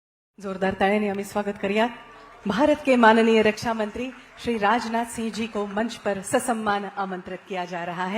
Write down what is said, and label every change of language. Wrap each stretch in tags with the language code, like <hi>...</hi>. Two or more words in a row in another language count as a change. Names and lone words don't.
<mr>जोरदार ताळ्यांनी आम्ही स्वागत करूया।</mr> <hi>भारत के माननीय रक्षा मंत्री श्री राजनाथ सिंह जी को मंच पर ससम्मान आमंत्रित किया जा रहा है।</hi>